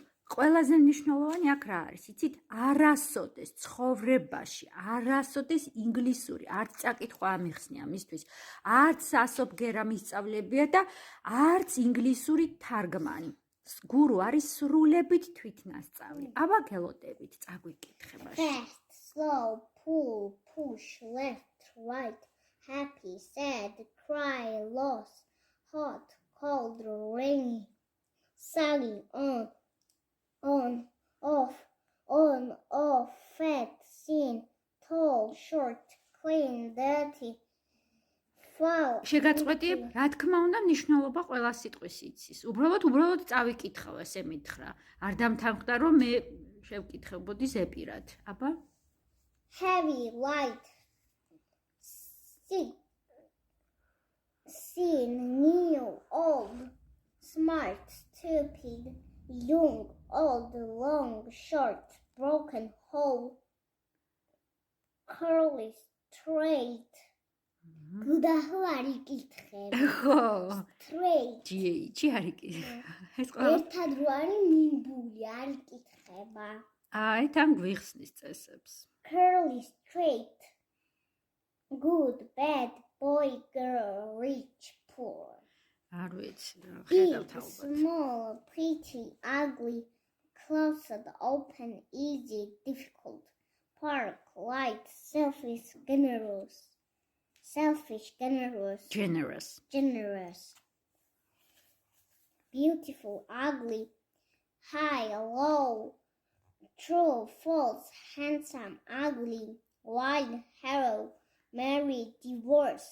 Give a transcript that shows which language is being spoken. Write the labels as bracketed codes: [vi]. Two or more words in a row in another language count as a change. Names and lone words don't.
[ka] ყველაზე მნიშვნელოვანი აქ რა არის, იცით? არასოდეს ცხოვრებაში, არასოდეს ინგლისური, არც წაკითხვა ამიხსნია მისთვის, არც ასობგერა მისწავლებია და არც ინგლისური თარგმანი. გურუ არის სრულებით თვითნასწავლი. აბა გელოდებით წაგვიკითხებაში. [en] Fast, slow, pull, push, left, right, happy, sad, cry, loss, hot, cold, rainy, sunny, on, off, fat, thin, tall, short, clean, dirty, foul. [ka] შეგაწყვეტიებ, რა თქმა უნდა, მნიშვნელობა ყველა სიტყვის იცის. უბრალოდ წავიკითხავ, ესე მითხრა. არ დამთანხმდა, რომ მე შევკითხებოდი ზეპირად. აბა? [en] Heavy, light, thin, new, old, smart, stupid, young, old, long, short, broken, whole, curly, straight. [ka] გუდაჰო არ იკითხებ. ხო. [en] Straight. [ka] GH არ იკითხება. ეს ყველა ერთად რო არის მინბული, არ იკითხება. აი, თან გვიხსნის წესებს. [en] Curly, straight. Good, bad, boy, girl, rich, poor. [ka] არ ვიცი რა, [en] Big, [ka] ხედავთ ალბათ. [en] small, pretty, ugly, closed, open, easy, difficult, park, light, selfish, generous. Selfish, generous. Beautiful, ugly, high, low, true, false, handsome, ugly, wide, narrow, married, divorce.